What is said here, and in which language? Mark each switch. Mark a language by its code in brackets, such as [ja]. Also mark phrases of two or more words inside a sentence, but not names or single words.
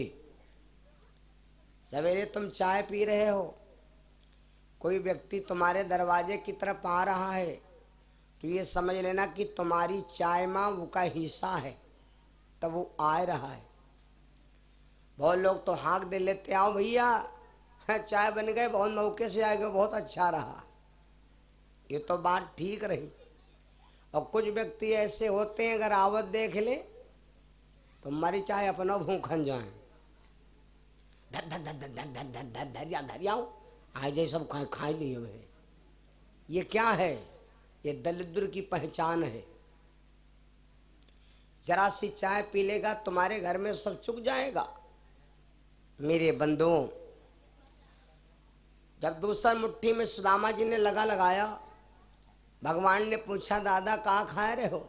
[hi] सवेरे तुम चाय पी रहे हो, कोई व्यक्ति तुम्हारे दरवाजे की तरफ आ रहा है तो ये समझ लेना कि तुम्हारी चाय में वो का हिस्सा है, तब वो आ रहा है। बहुत लोग तो हाँक दे लेते, आओ भैया चाय बन गए, बहुत मौके से आ गए, बहुत अच्छा रहा। ये तो बात ठीक रही। और कुछ व्यक्ति ऐसे होते हैं अगर आवत देख ले तो मरी चाहे अपना भूखन जाए, धर धर धर धर धर धर धर धर धर धर जाओ आज सब खा लिए हुए। ये क्या है? ये दलिद्र की पहचान है। जरा सी चाय पी लेगा तुम्हारे घर में सब चुक जाएगा। मेरे बंधुओं, जब दूसरा मुट्ठी में सुदामा जी ने लगाया, भगवान ने पूछा दादा कहाँ खा रहे हो?